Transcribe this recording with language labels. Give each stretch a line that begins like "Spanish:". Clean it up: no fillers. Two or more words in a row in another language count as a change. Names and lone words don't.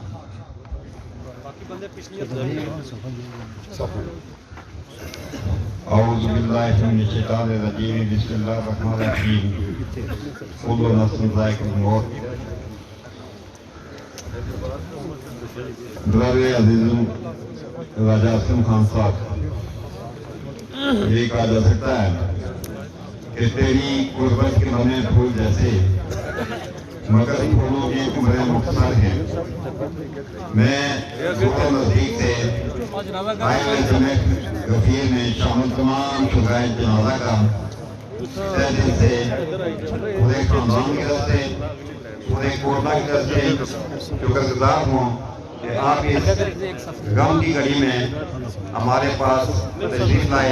Arabic: اعوذ باللہ من الشیطان الرجیم بسم اللہ الرحمن الرحیم. کل نفس ذائقۃ الموت.
Urdu: برادر عزیزم راجہ اسلم خان صاحب, یہ کہا جا سکتا ہے کہ تیری قربت کے بنے پھول جیسے مگر پھولوں کی عمریں مختصر ہیں. میں دور نزدیک سے آئے ہوئے جمع غفیر میں شامل تمام شہدائے جنازہ کا تہ دل سے پورے خاندان کی طرف سے پورے کوٹلہ کی طرف سے شکر گزار ہوں کہ آپ اس غم کی گھڑی میں ہمارے پاس تشریف لائے.